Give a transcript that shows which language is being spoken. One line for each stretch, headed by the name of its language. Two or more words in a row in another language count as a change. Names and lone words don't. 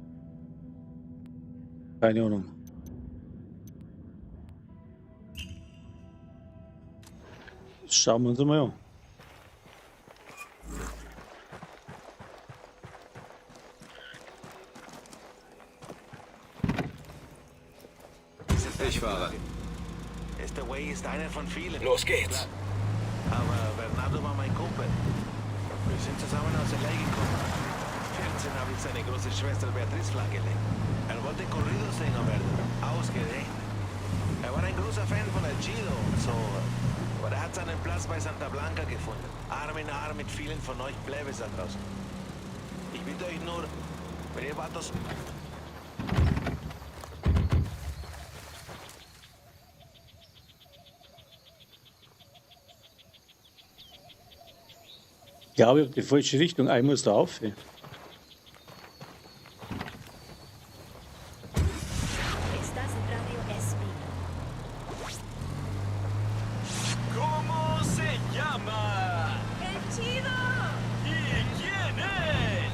German: Keine Ahnung. Schauen wir uns mal an. Ich fahre.
Spanish: Este güey
German: ist einer von vielen. Los geht's. Aber Bernardo war mein Kumpel. Wir sind zusammen aus LA gekommen. 14 habe ich seine große Schwester Beatriz flachgelegt. Wollte Corridos singen, aber ausgerechnet. War ein großer Fan von El Chido und so. Aber hat seinen Platz bei Santa Blanca gefunden. Arm in Arm mit vielen von euch Plebes da draußen. Ich bitte euch nur, wenn ihr Vatos... Ich glaube, ich habe die falsche Richtung. Ich muss da auf.
Spanish: Estás en Radio SP. ¿Cómo se llama? ¡El Chido! ¿Y quién es?